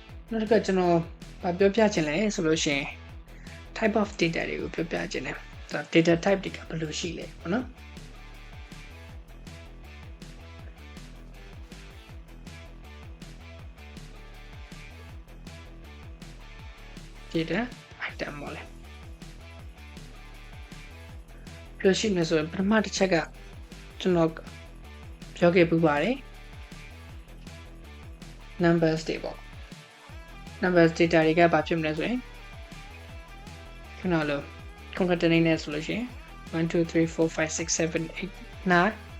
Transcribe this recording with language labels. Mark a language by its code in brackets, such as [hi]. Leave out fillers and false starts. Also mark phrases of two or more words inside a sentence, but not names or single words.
[my] နောက်တစ်ခါကျွန်တော်ပြောပြချင်လဲဆိုလို့ရှိရင် [en] type of data [my] တွေကိုပြောပြချင်တယ်ဆိုတော့ [en] data type [my] တွေကဘယ်လိုရှိလဲပေါ့နော် [en] data item [my] ပေါ့လေဘယ် လိုရှိမလဲဆိုရင်ပထမတစ်ချက်ကကျွန်တော်ပြောခဲ့ပူပါတယ် numbers တွေပေါ့ [en] numbers data [my] တွေကဘာဖြစ်မလဲဆိုရင်ခဏလို့ concatenate နဲ့ဆိုလို့ရှိရင်1 2 3 4 5 6 7 8 9